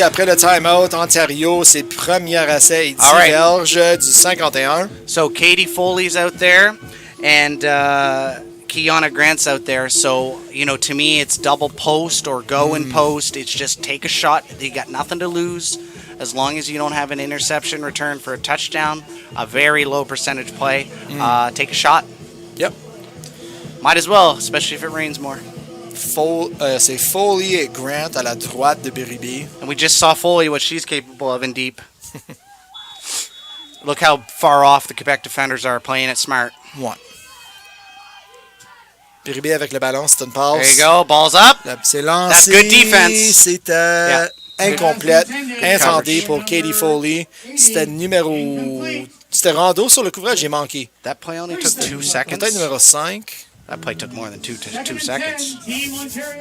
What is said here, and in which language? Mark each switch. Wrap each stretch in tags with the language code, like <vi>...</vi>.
<fr>Après le time-out, Ontario, c'est premier essai et 10 verges du 51.</fr> <en>So Katie Foley's out there and Kiana Grant's out there. So, you know, to me, it's double post or go in post. It's just take a shot. You got nothing to lose. As long as you don't have an interception return for a touchdown, a very low percentage play, take a shot. Yep. Might as well, especially if it rains more.</en> <fr>C'est Foley et Grant à la droite de Berube.</fr> <en>And we just saw Foley, what she's capable of in deep. Look how far off the Quebec defenders are playing it smart.</en> <fr>Ouais. Berube avec le ballon, c'est une passe.</fr> <en>There you go, ball's up.</en> <fr>C'est lancé.</fr> <en>That's good defense.</en> <fr>C'était incomplète, intendé pour Katie Foley. C'était C'était rando sur le couvrage, j'ai manqué.</fr> <en>That play only took 2 seconds.</en> <fr>Peut-être numéro 5.</fr> <en>That play took more than 2 seconds.</en>